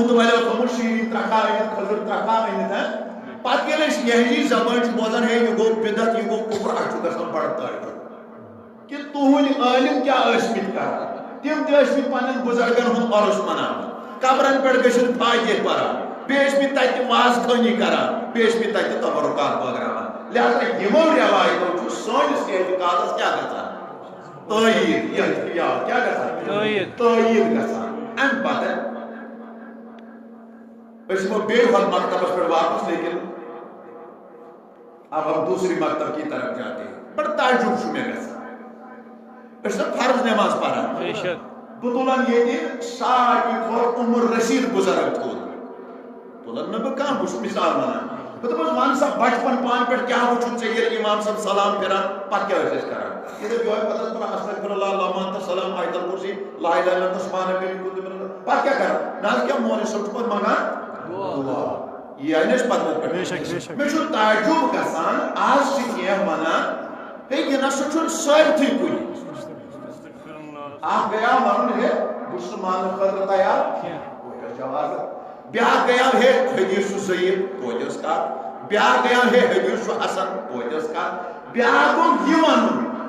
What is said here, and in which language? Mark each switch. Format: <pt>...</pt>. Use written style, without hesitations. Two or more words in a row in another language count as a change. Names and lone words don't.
<ks>مُتولیٰ تھوٚمُت شیٖرِن ترکھا أنِتھ کھٔزٕر ترکھا أنِتھ پتہٕ ییٚلہِ أسۍ لہجی زبٲنۍ چھِ بوزان ہے یہِ گوٚو بِدعت یہِ گوٚو کُفر اَسہِ چھُ گژھان بڑٕ تعجب کہ تُہنٛدۍ عٲلم کیٛاہ ٲسۍمٕتۍ کران تِم تہِ ٲسۍمٕتۍ پننٮ۪ن بُزرگن ہُنٛد عرُس مناوان قبرن پٮ۪ٹھ گٔژھِتھ فاتح پران بیٚیہِ ٲسۍمٕتۍ تتہِ واز خٲنی کران بیٚیہِ ٲسۍمٕتۍ تتہِ تبرکات بٲگراوان لہذا یِمو رٮ۪وایتو چھُ سٲنِس اعتقادس کیٛاہ گژھان تٲیید کیٛاہ گژھان تٲیید گژھان امہِ پتہٕ أسۍ یِمو بیٚیہِ ہُتھ مکتبس پٮ۪ٹھ واپس</ks> <ur>لیکن اب ہم دوسری مکتب کی طرف جاتے ہیں</ur> <ks>بڑا تعجب چھُ مےٚ گژھان أسۍ چھِ فرض نٮ۪ماز پران بہٕ تُلن ییٚتہِ ساروی کھۄتہٕ عمر رسیٖد بُزرگ تھوٚد تُلن نہٕ بہٕ کانٛہہ بہٕ چھُس مثال ونان بہٕ دپس ون سا بچپن پانہٕ پٮ۪ٹھ کیٛاہ وٕچھُتھ ژےٚ ییٚلہِ امام صٲب سلام پھِران پتہٕ کیٛاہ ٲسۍ أسۍ کران یہِ دپ یِہوے پتہٕ ٲسۍ پران</ks> <ar>استغفر اللہ اللہُ انتَ السلام</ar> <ks>آیت الکُرسی</ks> <ar>لا اِلہَ اِلَّا انتَ سُبحانَکَ إِنِّی کُنتُ مِنَ الظَّالِمِیٖن</ar> <ks>پتہٕ کیٛاہ کران نہ حظ کیٛاہ مولوی صٲب چھُ پتہٕ منگان دُعا یہِ آیہِ نہٕ أسۍ پتہٕ پٮ۪ٹھ مےٚ چھُ تعجب گژھان آز چھِ کینٛہہ ونان ہے یہِ نسا چھُنہٕ سٲرتھٕے کُنہِ اکھ گٔیاو ونُن ہے بہٕ چھُس نہٕ ماننہٕ خٲطرٕ تیار بیاکھ گٔیاو ہے حدیث چھُ صحیح توتہِ ٲس کتھ بیاکھ گٔیاو ہے حدیث چھُ حسن توتہِ ٲس کتھ بیاکھ گوٚو یہِ ونُن</ks>